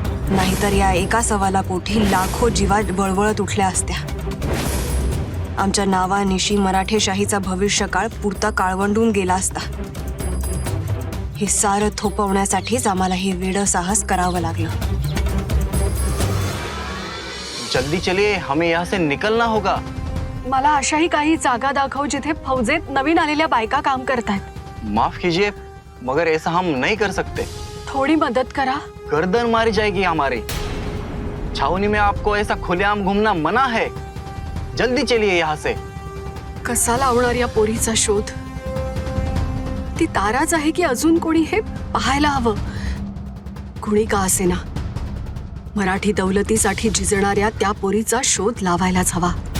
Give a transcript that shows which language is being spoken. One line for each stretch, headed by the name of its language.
Marathi: नाहीतर या एका सवालापोटी लाखो जीवा बळबळत उठल्या असत्या. आमच्या नावानिशी मराठेशाहीचा भविष्यकाळ पुरता काळवंडून गेला असता. हे सारं थोपवण्यासाठीच आम्हाला हे वेडं साहस करावं लागलं.
Hindi: जल्दी चलिए, हमें यहाँ से निकलना होगा.
Marathi: मला अशाही काही जागा दाखव जिथे फौजेत नवीन आलेल्या बायका काम करतायत.
Hindi: माफ कीजिए मगर ऐसा हम नहीं कर सकते.
Marathi: थोडी मदत करा.
Hindi: गर्दन मारी जाएगी हमारी. छावनी में आपको ऐसा खुलेआम घूमना मना है. जल्दी चलिए यहाँ से.
Marathi: कसा लावणार या पोरीचा शोध? ती ताराच आहे की अजून कोणी हे पाहायला हवं. कुणी का असेना मराठी दौलतीसाठी झिजणाऱ्या त्या पोरीचा शोध लावायलाच हवा.